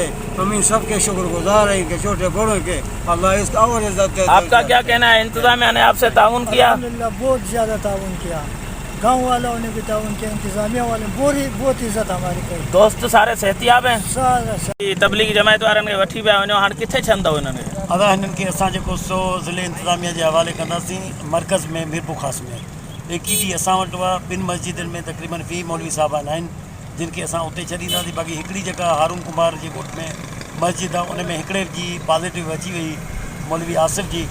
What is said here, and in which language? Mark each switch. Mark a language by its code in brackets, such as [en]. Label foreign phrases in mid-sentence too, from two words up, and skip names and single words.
[ur] ہم ان سب کے شکر گزار ہیں کہ چھوٹے بڑوں کے اللہ اس اور عزت دے. آپ کا کیا کہنا ہے؟ انتظامیہ نے آپ سے تعاون کیا؟ الحمدللہ بہت زیادہ تعاون کیا. گاؤں والوں نے بھی تعاون کیا, انتظامیہ والوں نے بہت عزت ہماری کری. دوست سارے صحتیاب ہیں؟ سارا [sd] تبلیغی جماعت وارن کے وٹھی پیا वञो. हाणे किथे छंदो हिननि खे? अदा हिननि खे असां जेको सो ज़िले इंतिज़ामिया जे हवाले कंदासीं मर्कज़ में मीरपुर ख़ास में. एकी ॾींहुं असां वटि हुआ 2 मस्जिदनि में तक़रीबन 20 मौलवी साहिबान आहिनि जिन खे असां उते छॾींदासीं. बाक़ी हिकिड़ी जेका हारून कुमार जे ॻोठ में मस्जिद आहे उन में हिकिड़े जी पॉज़िटिव अची वई, मौलवी आसिफ़ जी.